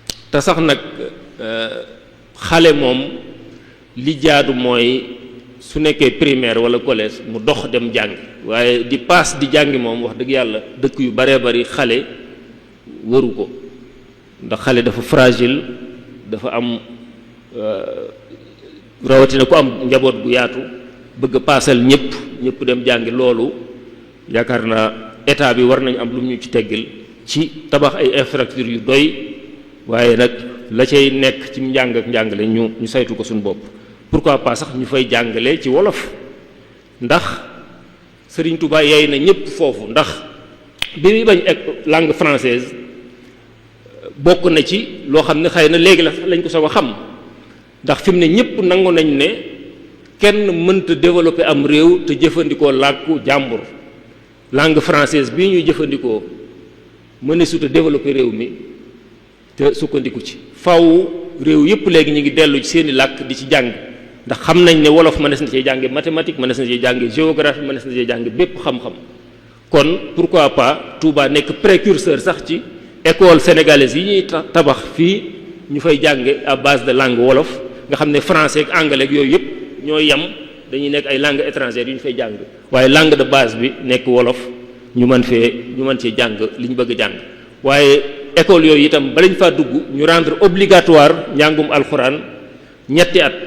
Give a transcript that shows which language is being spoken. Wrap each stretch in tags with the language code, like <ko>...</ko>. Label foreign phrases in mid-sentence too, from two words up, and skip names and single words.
<wo>Te sax nag, euh, xale moom li jaadu mooy su nekkee primaire wala collège mu dox dem jàngi, waaye di paas di jàngi moom, wax dëgg yàlla, dëkk yu baree bari xale waru ko, ndax xale dafa fragile, dafa am, euh, rawatina ku am njaboot gu yaatu, bëgg a paasal ñëpp, ñëpp dem jàngi. Loolu yaakaar naa état bi war nañ am lu ñu ci teggil ci tabax ay infrastructure yu doy, waaye nag la cay nekk ci njàng ak njàngale ñu, ñu saytu ko suñu bopp. Pourquoi pas sax ñu fay jàngale ci wolof, ndax Serigne Touba yey na ñëpp foofu, ndax bi muy bañ ek-,</wo> <fr>langue française</fr> <wo>bokk na ci loo xam ne xëy na léegi la lañ ko soog a xam, ndax fi mu ne ñëpp nangu nañ ne kenn mënta développer am réew te jëfandikoo làkku jàmbur.</wo> <fr>Langue française</fr> <wo>bii ñuy jëfandikoo mëneesut a développer réew mi te sukkandiku ci. Faw réew yëpp léegi ñu ngi dellu ci seeni làkk di ci jàng, ndax xam nañ ne wolof mënees na cee jànge mathématique, mënees na cee jànge géographie, mënees na cee jànge bépp xam-xam. Kon pourquoi pas Touba nekk précurseur sax ci école sénégalaise yi ñuy ta-, tabax fii, ñu fay jànge</wo> <fr>à base de langue wolof,</fr> <wo>nga xam ne français ak anglais ak yooyu yëpp ñoo yem, dañuy nekk</wo> <fr>ay langues étrangères</fr> <wo>yu ñu fay jàng, waaye</wo> <fr>langue de base</fr> <wo>bi nekk wolof, ñu mën fee, ñu mën cee jàng li ñu bëgg a jàng. Waaye école yooyu itam, balañ faa dugg, ñu rendre obligatoire njàngum alxuraan ñetti at.</wo>